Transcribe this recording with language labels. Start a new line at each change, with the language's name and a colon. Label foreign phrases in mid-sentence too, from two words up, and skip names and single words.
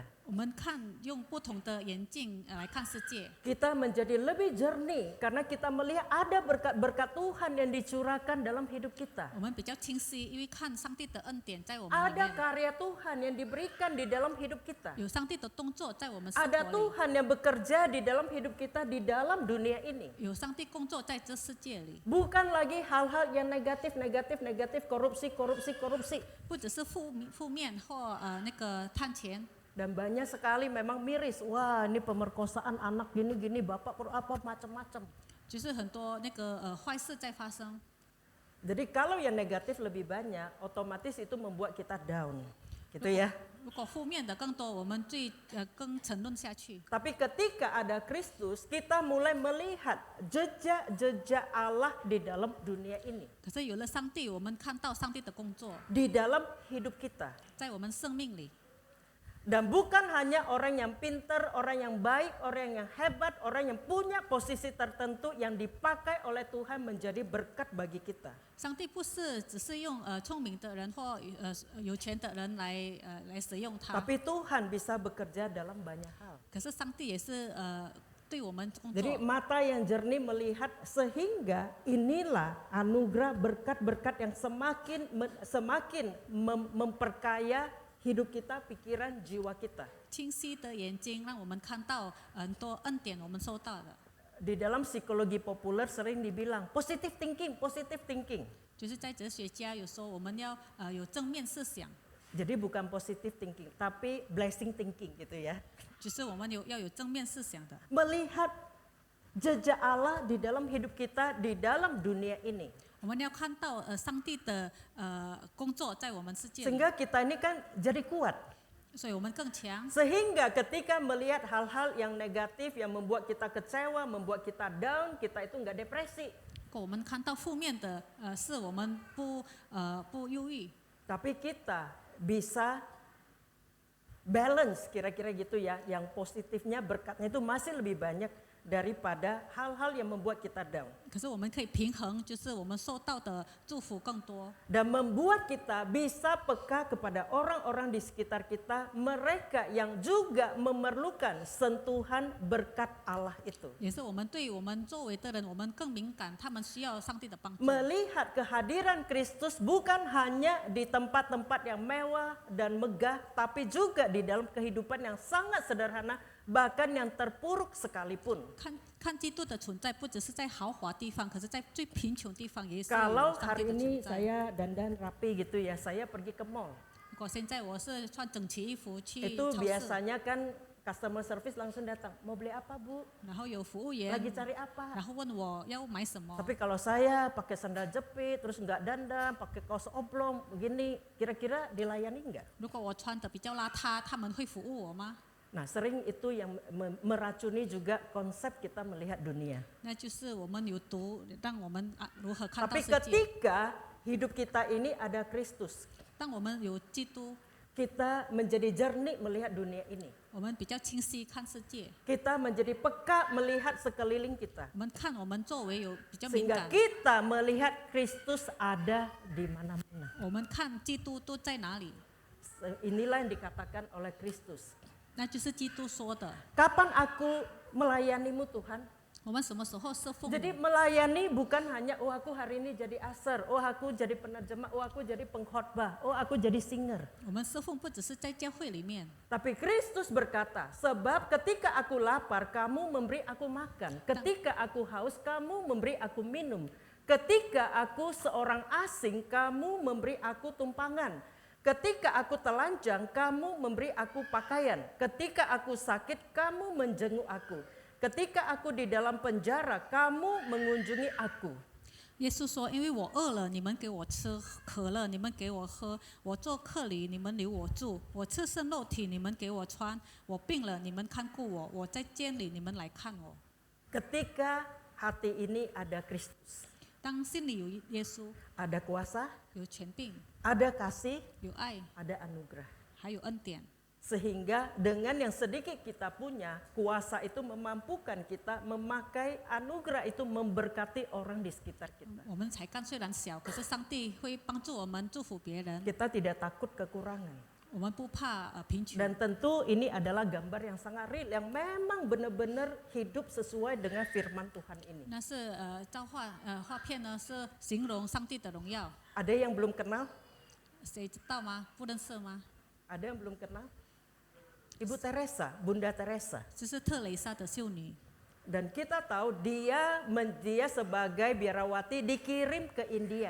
Chinese: 我们用不同的眼镜来看世界，
Indonesian: Kita menjadi lebih jernih karena kita melihat ada berkat-berkat Tuhan yang dicurahkan dalam hidup kita.
Chinese: 我们比较清晰，因为看上帝的恩典在我们里
Indonesian: Ada
Chinese: 面，
Indonesian: karya Tuhan yang diberikan di dalam hidup kita.
Chinese: 有上帝的动作在我们生
Indonesian: Ada
Chinese: 活里，
Indonesian: Tuhan yang bekerja di dalam hidup kita di dalam dunia ini.
Chinese: 有上帝工作在这世界里，
Indonesian: Bukan lagi hal-hal yang negatif, korupsi.
Chinese: 不只是负面或那个贪钱，
Indonesian: Dan banyak sekali memang miris. Wah ini pemerkosaan anak gini-gini, bapak apa macam-macam.
Chinese: 就是很多那个坏事在发生。
Indonesian: Jadi kalau yang negatif lebih banyak, otomatis itu membuat kita down, gitu ya.
Chinese: 如果负面的更多，我们更沉沦下去。
Indonesian: Tapi ketika ada Kristus, kita mulai melihat jejak-jejak Allah di dalam dunia ini,
Chinese: 可是有了上帝，我们看到上帝的工作
Indonesian: di dalam hidup kita.
Chinese: 在我们生命里，
Indonesian: Dan bukan hanya orang yang pintar, orang yang baik, orang yang hebat, orang yang punya posisi tertentu yang dipakai oleh Tuhan menjadi berkat bagi kita.
Chinese: 上帝不是只是用聪明的人或有钱的人来使用他，
Indonesian: Tapi Tuhan bisa bekerja dalam banyak hal.
Chinese: 可是上帝也是对我们工作。
Indonesian: Jadi mata yang jernih melihat sehingga inilah anugerah berkat-berkat yang semakin memperkaya hidup kita, pikiran, jiwa kita.
Chinese: 清晰的眼睛让我们看到很多恩典，我们收到的。
Indonesian: Di dalam psikologi populer sering dibilang
English: positive thinking, positive thinking.
Chinese: 就是在哲学家有说我们要有正面思想，
Indonesian: Jadi bukan
English: positive thinking,
Indonesian: tapi
English: blessing thinking
Indonesian: gitu ya.
Chinese: 就是我们要有正面思想的。
Indonesian: Melihat jejak Allah di dalam hidup kita, di dalam dunia ini.
Chinese: 我们要看到上帝的工作在我们世界里，
Indonesian: Sehingga kita ini kan jadi kuat.
Chinese: 所以我们更强。
Indonesian: Sehingga ketika melihat hal-hal yang negatif yang membuat kita kecewa, membuat kita down, kita itu nggak depresi.
Chinese: 我们看到负面的事，我们不忧郁，
Indonesian: Tapi kita bisa balance kira-kira gitu ya. Yang positifnya berkatnya itu masih lebih banyak daripada hal-hal yang membuat kita down.
Chinese: 可是我们可以平衡，就是我们受到的祝福更多，
Indonesian: Dan membuat kita bisa peka kepada orang-orang di sekitar kita, mereka yang juga memerlukan sentuhan berkat Allah itu.
Chinese: 也是我们对我们周围的人，我们更敏感，他们需要上帝的帮助。
Indonesian: Melihat kehadiran Kristus bukan hanya di tempat-tempat yang mewah dan megah, tapi juga di dalam kehidupan yang sangat sederhana, bahkan yang terpuruk sekalipun.
Chinese: 看基督的存在，不只是在豪华地方，可是在最贫穷地方也是有
Indonesian: Kalau
Chinese: 上帝
Indonesian: hari
Chinese: 的
Indonesian: ini
Chinese: 存在。
Indonesian: saya dandan rapi gitu ya, saya pergi ke mall.
Chinese: 如果现在我是穿整齐衣服去
Indonesian: Itu
Chinese: 超市，
Indonesian: biasanya kan
English: customer service
Indonesian: langsung datang, mau beli apa bu?
Chinese: 然后有服务员，
Indonesian: Lagi cari apa?
Chinese: 然后问我要买什么。
Indonesian: Tapi kalau saya pakai sandal jepit, terus nggak dandan, pakai kaos oblong, begini, kira-kira dilayani nggak?
Chinese: 如果我穿的比较邋遢，他们会服务我吗？
Indonesian: Nah, sering itu yang meracuni juga konsep kita melihat dunia.
Chinese: 那就是我们有毒，让我们如何看到
Indonesian: Tapi
Chinese: 世界。
Indonesian: ketika hidup kita ini ada Kristus,
Chinese: 当我们有基督，
Indonesian: kita menjadi jernih melihat dunia ini.
Chinese: 我们比较清晰看世界，
Indonesian: Kita menjadi peka melihat sekeliling kita.
Chinese: 我们看我们周围有比较敏
Indonesian: Sehingga
Chinese: 感，
Indonesian: kita melihat Kristus ada di mana-mana.
Chinese: 我们看基督都在哪里，
Indonesian: Inilah yang dikatakan oleh Kristus.
Chinese: 那就是基督说的。
Indonesian: Kapan aku melayanimu Tuhan?
Chinese: 我们什么时候侍奉
Indonesian: Jadi
Chinese: 你？
Indonesian: melayani bukan hanya, oh aku hari ini jadi aser, oh aku jadi penerjemah, oh aku jadi pengkhotbah, oh aku jadi singer.
Chinese: 我们侍奉不只是在教会里面，
Indonesian: Tapi Kristus berkata, sebab ketika aku lapar, kamu memberi aku makan. Ketika aku haus, kamu memberi aku minum. Ketika aku seorang asing, kamu memberi aku tumpangan. Ketika aku telanjang, kamu memberi aku pakaian. Ketika aku sakit, kamu menjenguk aku. Ketika aku di dalam penjara, kamu mengunjungi aku.
Chinese: 耶稣说：“因为我饿了，你们给我吃；渴了，你们给我喝；我做客旅，你们留我住；我赤身露体，你们给我穿；我病了，你们看顾我；我在监里，你们来看我。”
Indonesian: Ketika hati ini ada Kristus,
Chinese: 当心里有耶稣，
Indonesian: ada kuasa,
Chinese: 有权柄，
Indonesian: ada kasih,
Chinese: 有爱，
Indonesian: ada anugerah.
Chinese: 还有恩典。
Indonesian: Sehingga dengan yang sedikit kita punya, kuasa itu memampukan kita memakai anugerah itu memberkati orang di sekitar kita.
Chinese: 我们才干虽然小，可是上帝会帮助我们祝福别人。
Indonesian: Kita tidak takut kekurangan.
Chinese: 我们不怕贫穷。
Indonesian: Dan tentu ini adalah gambar yang sangat real, yang memang benar-benar hidup sesuai dengan firman Tuhan ini.
Chinese: 那是画片呢，是形容上帝的荣耀。
Indonesian: Ada yang belum kenal?
Chinese: 谁知道吗？不认识吗？
Indonesian: Ada yang belum kenal? Ibu Teresa, Bunda Teresa.
Chinese: 这是特蕾莎的修女。
Indonesian: Dan kita tahu dia sebagai biarawati dikirim ke India.